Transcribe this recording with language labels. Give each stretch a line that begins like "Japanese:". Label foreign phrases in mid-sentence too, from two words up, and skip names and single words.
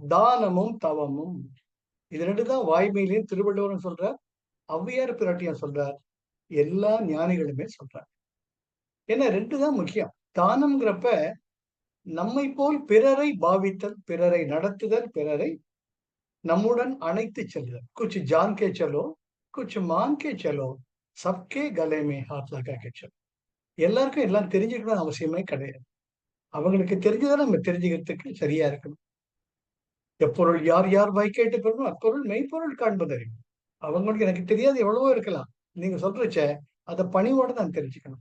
Tamil: தானமும் தவமும் இது ரெண்டு தான் வாய்மையிலையும் திருவள்ளுவரும் சொல்றார், ஔவையார் பிராட்டியும் சொல்றார், எல்லா ஞானிகளுமே சொல்றார். ஏன்னா ரெண்டு தான் முக்கியம். தானம்ங்கிறப்ப நம்மை போல் பிறரை பாவித்தல், பிறரை நடத்துதல், பிறரை நம்முடன் அணைத்து செல்லுதல்.
Hindi: குछ जान के चलो, कुछ मान के चलो, सबके गले में हाथ लगा के चलो.
Tamil: எல்லாருக்கும் எல்லாம் தெரிஞ்சுக்கணும் அவசியமே கிடையாது. அவங்களுக்கு தெரிஞ்சதை நம்ம தெரிஞ்சுக்கிறதுக்கு சரியா இருக்கணும். எப்பொருள் யார் யார் வாய் கேட்டு பெறணும், அப்பொருள் மெய்ப்பொருள் காண்பதறிவு. அவங்களுக்கு எனக்கு தெரியாது எவ்வளவோ இருக்கலாம். நீங்க சொல்றச்ச அதை பணிவோட நான் தெரிஞ்சுக்கணும்.